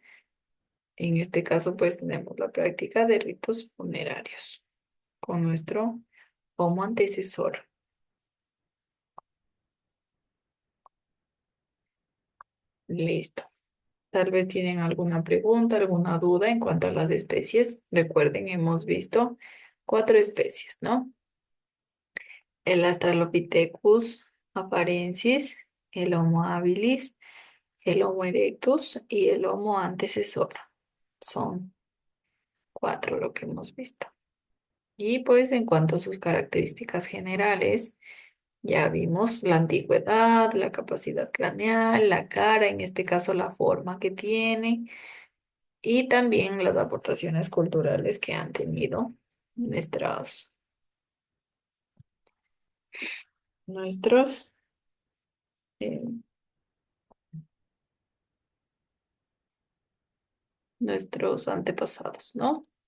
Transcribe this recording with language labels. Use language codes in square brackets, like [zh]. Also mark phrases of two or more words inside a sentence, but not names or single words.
[es] En este caso, pues tenemos la práctica de ritos funerarios con nuestro Homo antecesor. Listo. Tal vez tienen alguna pregunta, alguna duda en cuanto a las especies. Recuerden, hemos visto 4 especies, ¿no? El Australopithecus afarensis, el Homo habilis, el Homo erectus y el Homo antecesor. Son 4 lo que hemos visto. Y pues en cuanto a sus características generales, ya vimos la antigüedad, la capacidad craneal, la cara, en este caso la forma que tiene, y también las aportaciones culturales que han tenido nuestras, nuestros, eh, nuestros antepasados, ¿no?